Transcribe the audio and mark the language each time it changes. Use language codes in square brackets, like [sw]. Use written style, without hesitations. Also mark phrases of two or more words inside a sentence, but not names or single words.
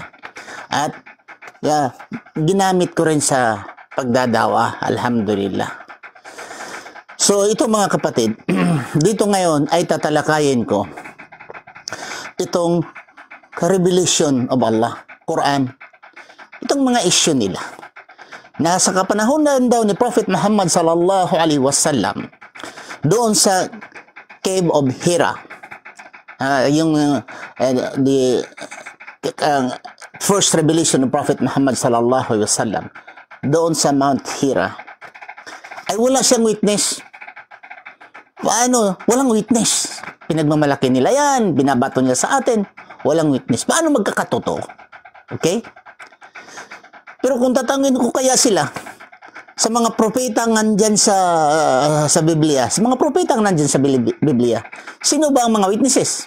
[tl] At ginamit ko rin sa pagdadawa, alhamdulillah. So ito mga kapatid, dito ngayon ay tatalakayin ko itong [en] revelation of Allah, [tl] Quran. Itong mga issue nila. Nasa kapanahonan daw ni Prophet Muhammad [ar] صلى الله عليه وسلم [tl] doon sa Cave of Hira. [en] First revelation of Prophet Muhammad [ar] صلى الله عليه وسلم [tl] doon sa [en] Mount Hira. [tl] Ay wala siyang witness. Paano? Walang witness. Pinagmamalaki nila yan, binabato nila sa atin, walang witness. Paano magkakatotoo? Okay? Pero kung tatangin ko kaya sila, sa mga propetang nandyan sa Biblia, sa mga propetang nandyan sa Biblia, sino ba ang mga witnesses?